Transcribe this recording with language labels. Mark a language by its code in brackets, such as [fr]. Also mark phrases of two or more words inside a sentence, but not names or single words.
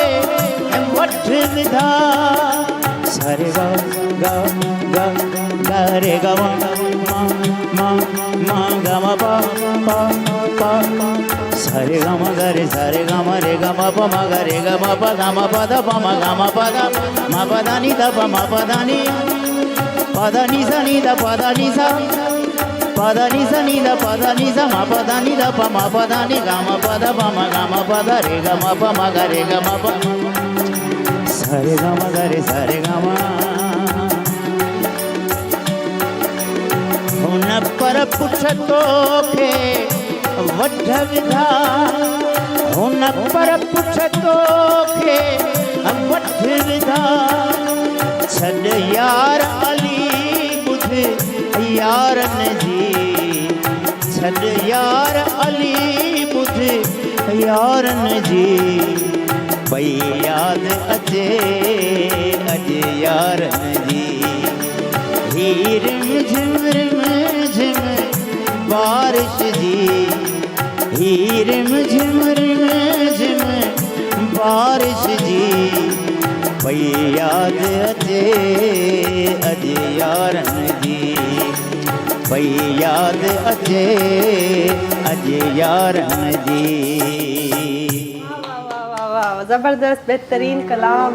[sd] वठ विधा सरे गा गा गा गा रे गा मा मा मा गा मा पा पा पा सरे गा मा गा रे सरे गा मा रे गा मा पा मा गा रे गा मा पा गा मा पा दा पा मा गा मा पा दा मा पा दा नी दा पा मा पा दा नी पा दा नी सा नी दा पा दा नी सा pada ni sa ni da pada ni sa ma pada ni da pa ma pada ni ga ma pada pa ma ga ma pada re ga ma pa ma ga re ga ma pa sa re ga ma ga re sa re ga ma पर पुछ तोखे वढ विधा हुन पर पुछ तोखे वढ विधा छॾ यार अली ॿुध यारन जी छॾ यार अली ॿुध यारन जी भई यादि अचे अॼु यारन जी ही रिम झिम बारिश जी ही रिम झिम बारिश जी भई यादि अचे अॼु यारन जी भई यादि अचे अॼु यारन जी। [hi] वाह, ज़बरदस्त बेहतरीन कलाम।